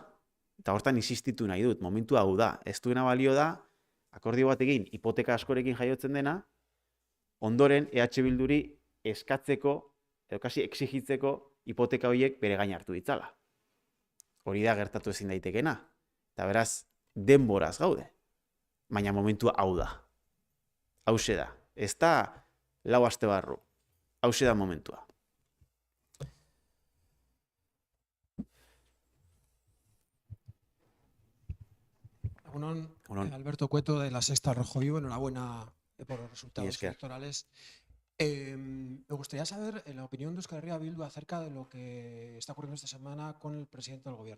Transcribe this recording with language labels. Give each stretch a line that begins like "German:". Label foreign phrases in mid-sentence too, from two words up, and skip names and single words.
Basque: Eta hortan insistitu nahi dut, momentu hau da. Ez duena balio da, akordio batekin, hipoteka askorekin jaiotzen dena, ondoren EH Bilduri eskatzeko, edo kasi exigitzeko hipoteka horiek bere gain hartu ditzala. Hori da gertatu ezin daitekena. Eta beraz, denboraz gaude. Baina momentua hau da. Hauxe da. Ez da lau aste barru. Hauxe da momentua.
Spanish: Alberto Cueto de La Sexta Rojo Vivo, enhorabuena por los resultados electorales. Me gustaría saber la opinión de Euskal Herria Bildu acerca de lo que está ocurriendo esta semana con el presidente del gobierno.